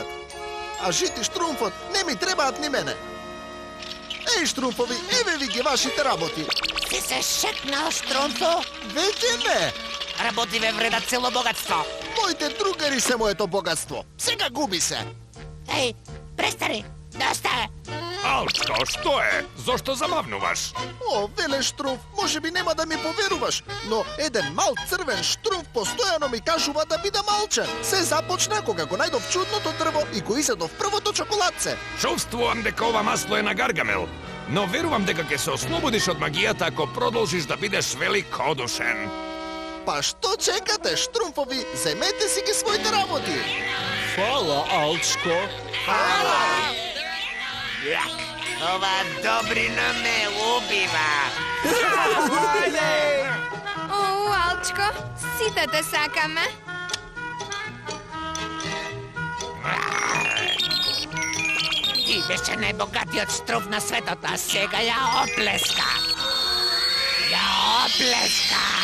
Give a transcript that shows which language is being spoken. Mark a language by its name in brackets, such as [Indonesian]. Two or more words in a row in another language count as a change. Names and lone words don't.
[Macedonian] А жити Штрумфот не ми требаат ни мене. Еј, Штрумфови, еве ви ги вашите работи. Си се шекнал, Штрумфо? Веќе не. Работи ве вредат цело богатство. Моите другари се моето богатство. Сега губи се. [Serbian] Ej, prestani, dosta je. [Macedonian] Алчко, што е? Зошто замавнуваш? О, веле Штрумф, може би нема да ми поверуваш, но еден мал црвен Штрумф постојано ми кажува да бидам малчен. Се започна кога го најдов чудното дрво и го изедов првото чоколадце. Чувствувам дека ова масло е на Гаргамел, но верувам дека ќе се ослободиш од магијата ако продолжиш да бидеш великодушен. Па што чекате, Штрумфови? Земете си ги своите работи. Фала, Алчко. Ова добрина ме убива. О, Алчко, сите те сакаме. Ти беше најбогатиот Штруф на светот, а сега ја оплеска. Ја оплеска.